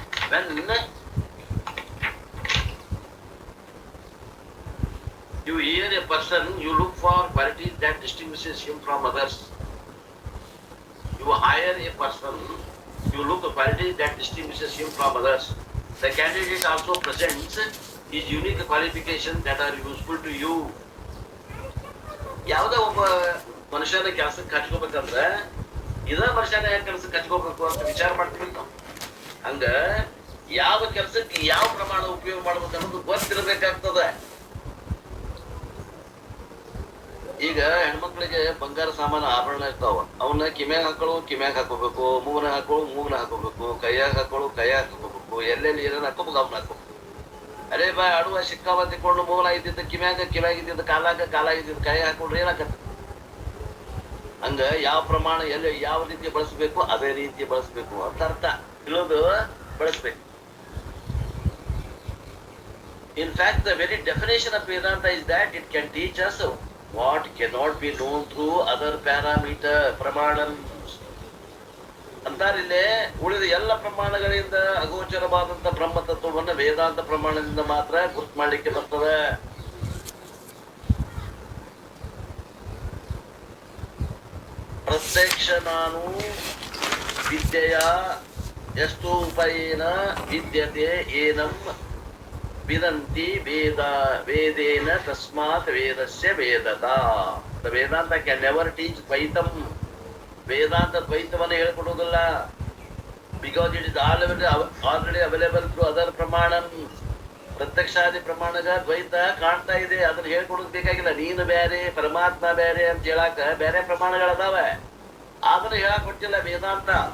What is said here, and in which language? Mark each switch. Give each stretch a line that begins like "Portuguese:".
English: When you hear a person, you look for qualities that distinguishes him from others. You hire a person, you look for qualities that distinguishes him from others. The candidate also presents his unique qualifications that are useful to you.
Kannada: ಯಾವುದೇ ಒಬ್ಬ ಮನುಷ್ಯನ ಕೆಲಸಕ್ಕೆ ಹಚ್ಕೋಬೇಕಂದ್ರೆ ಇದ ಮನುಷ್ಯನ ಕೆಲಸಕ್ಕೆ ಹಚ್ಕೋಬೇಕು ಅಂತ ವಿಚಾರ ಮಾಡ್ತೀವಿ ನಾವು. ಹಂಗ ಯಾವ ಕೆಲಸಕ್ಕೆ ಯಾವ ಪ್ರಮಾಣ ಉಪಯೋಗ ಮಾಡ್ಬೇಕು ಅನ್ನೋದು ಗೊತ್ತಿರಬೇಕಾಗ್ತದ. ಈಗ ಹೆಣ್ಮಕ್ಳಿಗೆ ಬಂಗಾರ ಸಾಮಾನು ಆಭರಣ ಇರ್ತಾವ, ಅವನ್ನ ಕಿಮ್ಯಾಗ ಹಾಕೋಬೇಕು, ಮೂಗನ ಹಾಕೋಬೇಕು, ಕೈಯಾಗ ಹಾಕೋಬೇಕು, ಎಲ್ಲೆಲ್ಲಿ ಏನೇನು ಹಾಕೋಬೇಕು ಅವನ್ನ ಹಾಕೋಬೇಕು. ಅರೇ ಬಾ ಆಡುವ ಸಿಕ್ಕಾವ ತಿಕೊಂಡು ಮೂಗನ ಇದ್ದಿದ್ದ ಕಿವ್ಯಾಗಿದ್ದಿದ್ದ ಕಾಲಾಗಿದ್ದಿದ್ದ ಕೈ ಹಾಕೊಂಡ್ರೆ ಏನಾಗತ್ತ? ಹಂಗ ಯಾವ ಪ್ರಮಾಣ ಎಲ್ಲಿ ಯಾವ ರೀತಿ ಬಳಸಬೇಕು ಅದೇ ರೀತಿ ಬಳಸಬೇಕು ಅಂತ ಅರ್ಥ. ತಿಳಿದು ಬಳಸಬೇಕು.
English: In fact, the very definition of Vedanta is that it can teach us what cannot be known through other pramanams.
Kannada: ಅಂತಾರಿಲ್ಲೇ ಉಳಿದ ಎಲ್ಲ ಪ್ರಮಾಣಗಳಿಂದ ಅಗೋಚರವಾದಂತ ಬ್ರಹ್ಮ ತತ್ವವನ್ನು ವೇದಾಂತ ಪ್ರಮಾಣದಿಂದ ಮಾತ್ರ ಗುರ್ತು ಮಾಡ್ಲಿಕ್ಕೆ ಬರ್ತದೆ.
Sanskrit: ಪ್ರತ್ಯಕ್ಷ ನಾನು ವಿದ್ಯೆಯ ಎಷ್ಟು ಉಪಯೇನ ವಿದ್ಯತೆ ಏನಂ ವಿದಂತಿ ವೇದೇನ ತಸ್ಮಾತ್ ವೇದಸ್ಯ ವೇದತಾ.
English: The Vedanta can never teach ದ್ವೈತಂ.
Kannada: Vedanta ದ್ವೈತವನ್ನು ಹೇಳ್ಕೊಡುವುದಿಲ್ಲ.
English: Because it is already available through other pramana.
Kannada: ಪ್ರತ್ಯಕ್ಷಾದಿ ಪ್ರಮಾಣಗ ದ್ವೈತ ಕಾಣ್ತಾ ಇದೆ, ಅದನ್ನ ಹೇಳ್ಕೊಡೋದು ಬೇಕಾಗಿಲ್ಲ. ನೀನು ಬೇರೆ ಪರಮಾತ್ಮ ಬೇರೆ ಅಂತ ಹೇಳಾಕ ಬೇರೆ ಪ್ರಮಾಣಗಳದಾವ, ಅದನ್ನ ಹೇಳಕ್ ಕೊಟ್ಟಿಲ್ಲ ವೇದಾಂತ.